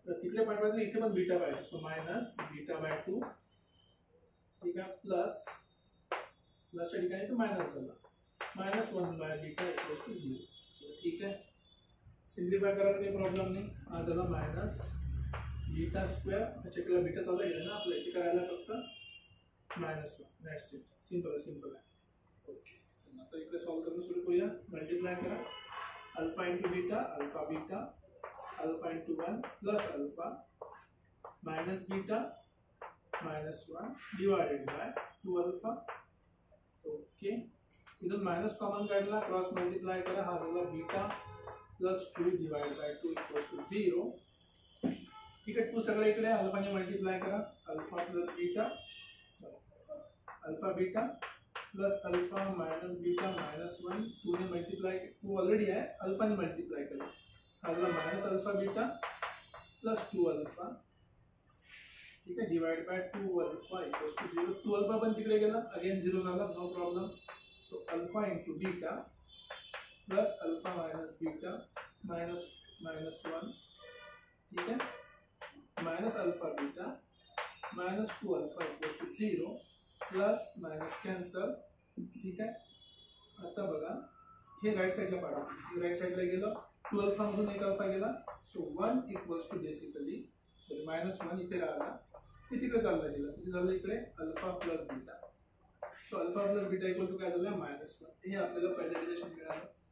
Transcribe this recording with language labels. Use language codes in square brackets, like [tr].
[mr] तर तिकडे पाठवायचं, इथे पण बीटा पाहिजे, सो मायनस बीटा बाय 2, ठीक आहे, प्लस प्लसच्या ठिकाणी तो मायनस झाला, minus 1 by beta equals to 0। ठीक आहे, सिम्प्लिफाय करायला काही प्रॉब्लेम नाही। हा झाला मायनस बीटा स्क्वेअर, त्याच्याकडे बीटा चालू गेला ना आपल्या, इथे करायला फक्त मायनस 1, दॅट्स इट, सिंपल आहे, सिंपल आहे। ओके, चला आता इकडे सॉल्व करणं सुरू करूया। मल्टिप्लाय करा, alpha into beta alpha beta, alpha into 1 plus alpha minus beta minus 1 divided by 2 alpha. Okay, इथून मायनस कॉमन काढला, क्रॉस मल्टिप्लाय करा, हा झाला beta plus 2 divide by 2 equals to 0, ठीक आहे। 2 सगळे इकडे अल्फाने मल्टिप्लाय करा, alpha plus beta, alpha beta plus alpha minus beta minus 1, 2 ने मल्टीप्लाई, [hi] 2 ऑलरेडी है, अल्फा ने मल्टीप्लाई करें, alpha minus alpha beta plus 2 alpha, ठीक है, [mr] divide by 2 alpha equals to 0। 2 alpha पण तिकडे गेला, अगेन 0 झाला, no problem. So alpha into beta plus alpha minus beta minus minus 1, [hi] ठीक है, [mr] minus alpha beta minus 2 alpha equals to 0, plus minus cancel, ठीक आहे। आता बघा हे राईट साईडला पाठवा, राईट साईडला गेलं, 2 अल्फा मधून एक अल्फा गेला, so 1 equals to basically, sorry minus 1 इथे राहिला, ते तिकडे चालला गेला, किती झालं इकडे alpha plus beta, so alpha plus beta equal to काय झालं मायनस 1, हे आपल्याला पहिलं रिलेशन मिळालं।